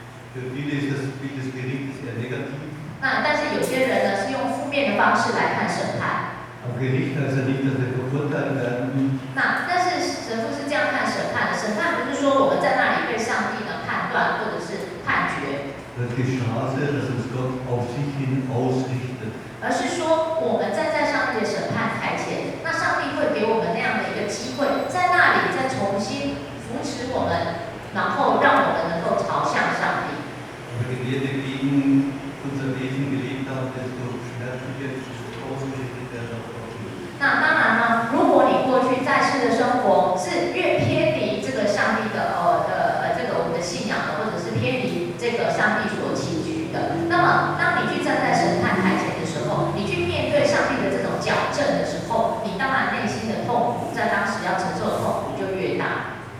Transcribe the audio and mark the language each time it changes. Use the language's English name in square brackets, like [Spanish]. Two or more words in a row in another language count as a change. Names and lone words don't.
[German] Für viele ist das Bild des Gerichts eher negativ. [Chinese] 那但是有些人呢是用负面的方式来看审判。 [German] Auch Gericht heißt ja nicht, dass wir verurteilt werden. [Chinese] 那但是神父是这样看审判的，审判不是说我们在那里被上帝呢判断或者是判决， [German] Das Geschaße, das uns Gott auf sich hin ausrichtet. [Chinese] 而是说我们站在上帝的审判台前，那上帝会给我们那样的一个机会，在那里再重新扶持我们，然后让我们能够朝向上帝。 [German] Aber je mehr wir gegen unser Wesen gelebt haben, desto schmerzlicher ausgerichtet werden auf Gott. [Chinese] 那当然呢，如果你过去在世的生活是越偏离这个上帝的这个我们的信仰的，或者是偏离这个上帝所期许的，那么当你去站在审判台前的时候，你去面对上帝的这种矫正的时候，你当然内心的痛苦，在当时要承受的痛苦就越大。